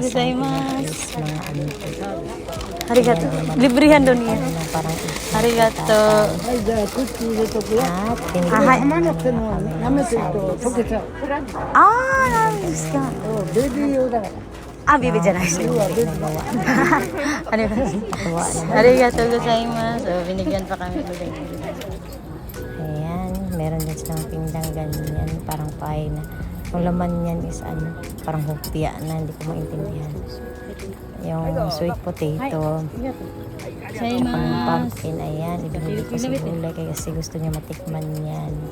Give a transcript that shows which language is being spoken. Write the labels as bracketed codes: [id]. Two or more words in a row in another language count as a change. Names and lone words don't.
[tl] kadalasang [ja] gozaimasu. [tl] pinag-is mga antique. Arigato. Librihan doon yan. Parang [ja] Arigato. [tl] at pinigyan naman niya kami ng service. Nice ka. Bibi [ja] じゃないですよ。 [tl] Nagawa na. Ano ba? Nakuha naman. [ja] ありがとうございます. [tl] So, binigyan pa kami ulit. Ayan, meron din silang pindang ganyan, parang pie na. Yung laman niyan is ano, parang hopya na, hindi ko maintindihan. Yung [en] sweet potato, [tl] ang pumpkin, ayan, ibinili ko si Gulay kasi gusto niya matikman yan.